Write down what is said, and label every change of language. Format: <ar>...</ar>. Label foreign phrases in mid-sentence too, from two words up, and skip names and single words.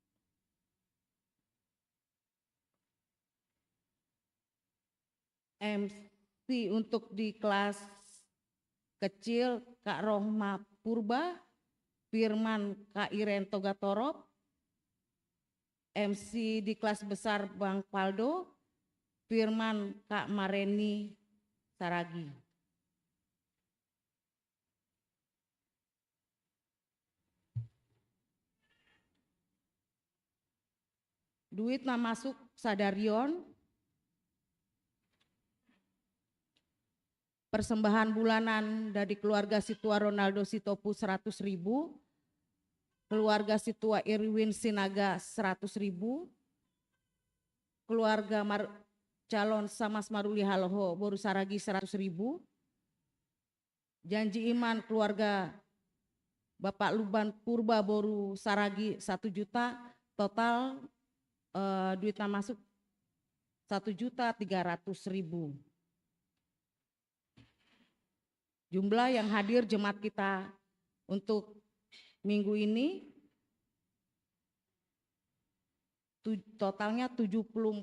<id>MC untuk di kelas kecil Kak Rohma Purba, Firman Kak Iren Togatorop, MC di kelas besar Bang Paldo, Firman Kak Mareni Saragi. Duit masuk Sadarion, persembahan bulanan dari keluarga Situa Ronaldo Sitopu 100.000, keluarga Situa Irwin Sinaga 100.000, keluarga Calon Samas Maruli Haloho Boru Saragi 100.000, janji iman keluarga Bapak Luban Purba Boru Saragi 1 juta, total duit masuk 1.300.000. Jumlah yang hadir jemaat kita untuk minggu ini totalnya 74.</id>